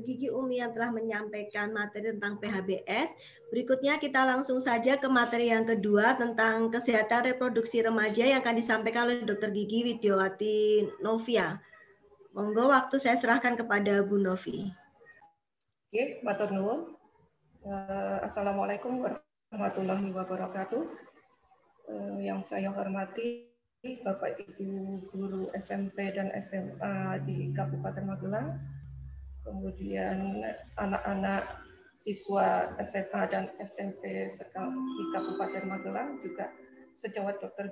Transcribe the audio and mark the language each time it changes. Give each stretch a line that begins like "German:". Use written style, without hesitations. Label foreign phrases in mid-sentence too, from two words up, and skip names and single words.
Indonesian: Gigi Umi yang telah menyampaikan materi tentang PHBS. Berikutnya kita langsung saja ke materi yang kedua tentang kesehatan reproduksi remaja yang akan disampaikan oleh Dr. Gigi Widiawati Novia. Monggo waktu saya serahkan kepada Bu Novi. Oke,
Javanese: matur nuwun.
Arabic: السلام عليكم ورحمة الله وبركاته.
Indonesian: Yang saya hormati Bapak Ibu guru SMP dan SMA di Kabupaten Magelang, kemudian anak-anak siswa SMA dan SMP di Kabupaten Magelang, juga sejawat Dr.